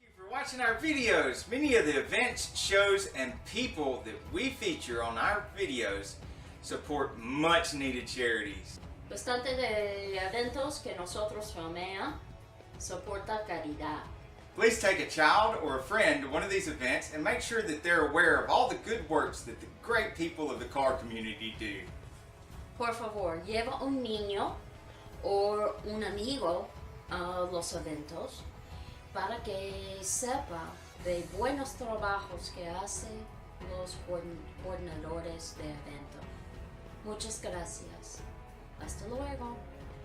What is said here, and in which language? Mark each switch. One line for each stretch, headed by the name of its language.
English: Watching our videos. Many of the events, shows, and people that we feature on our videos support much needed charities.
Spanish: Bastante de eventos que nosotros filmea soporta caridad.
English: Please take a child or a friend to one of these events and make sure that they're aware of all the good works that the great people of the car community do.
Spanish: Por favor, lleva un niño o un amigo a los eventos para que sepa de buenos trabajos que hacen los coordinadores de evento. Muchas gracias. Hasta luego.